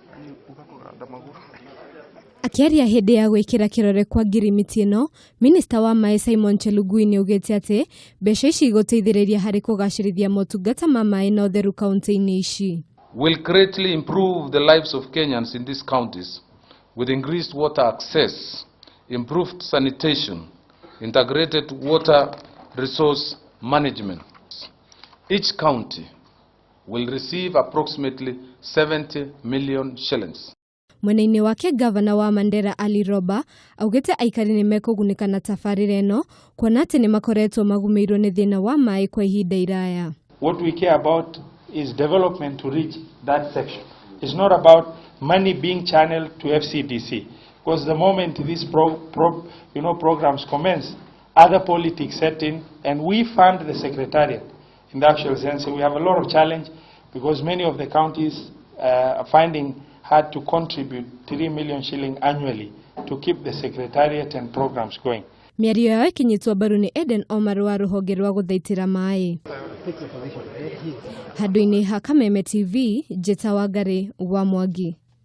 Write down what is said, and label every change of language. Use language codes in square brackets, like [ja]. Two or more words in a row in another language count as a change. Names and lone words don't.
[ki] Akiaria hĩndĩ ya gwĩkĩra kĩrore kwa ngirimiti ĩno, Minista wa Maĩ Simon Chelugui nĩaugĩte atĩ mbeca ici igũteithĩrĩria harĩ kũgacĩrithia motungata ma maĩ na ũtheru kaunti-inĩ ici. [en] Will greatly improve the lives of Kenyans in these counties with increased water access, improved sanitation, integrated water resource management. Each county will receive approximately 70 million shillings. [ki] Mwena-inĩ wake gavana wa Mandera Ali Roba augĩte aikari nĩ mekũgunĩka na tabarĩra ĩno kuona atĩ nĩ makoretwo magumĩirwo nĩ thĩna wa maĩ kwa ihinda iraya. [en] What we care about is development to reach that section. It's not about money being channeled to FCDC, because the moment these programs commence, other politics set in, and we fund the secretariat. In the actual sense, we have a lot of challenge because many of the counties are finding hard to contribute 3 million shilling annually to keep the secretariat and programs going. [ki] Mĩario yao ĩkinyĩtwo mbaru nĩ Eden Omar wa rũhonge rwa gũthaitĩra maĩ. Handũ-inĩ ha Kameme TV, Njeta Wangari wa Mwangi.